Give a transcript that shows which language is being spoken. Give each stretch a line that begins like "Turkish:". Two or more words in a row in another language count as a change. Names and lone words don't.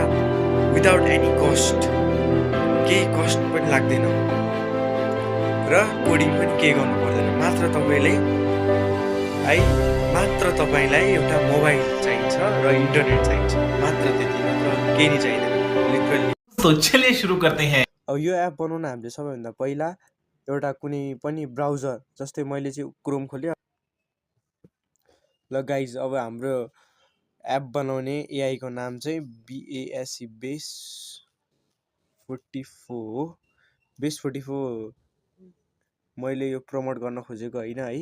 English: without any cost,
Nepali: केही कस्ट पनि लाग्दैन र कोडिङ पनि केही गर्नु पर्दैन। मात्र तपाईँलाई एउटा मोबाइल चाहिन्छ र इन्टरनेट चाहिन्छ, मात्र त्यति मात्र, केही नै चाहिँदैन लिटरली।
Hindi: तो चलिए शुरू करते हैं।
Nepali: अब यो एप बनाउन हामीले सबैभन्दा पहिला एउटा कुनै पनि ब्राउजर, जस्तै मैले चाहिँ क्रोम खोल्यो। ल गाइज, अब हाम्रो एप बनाउने एआईको नाम चाहिँ BASE बेस 44 मैले यो प्रमोट गर्न खोजेको होइन है।